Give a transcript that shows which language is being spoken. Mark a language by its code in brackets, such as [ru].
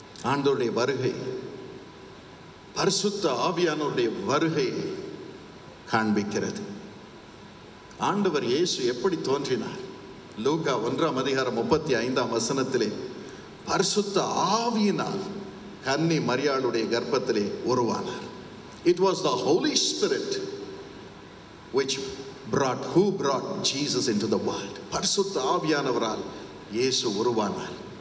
[ta] ஆண்டவருடைய வருகை, பரிசுத்த ஆவியானவருடைய வருகை காண்பிக்கிறது. ஆண்டவர் இயேசு எப்படி தோன்றினார்? லூக்கா 1:35 பரிசுத்த ஆவியினால் கன்னி மரியாளுடைய கர்ப்பத்திலே உருவானார். [en] It was the Holy Spirit which brought Jesus into the world. [ta] பரிசுத்த ஆவியானவரால் இயேசு உருவானார்.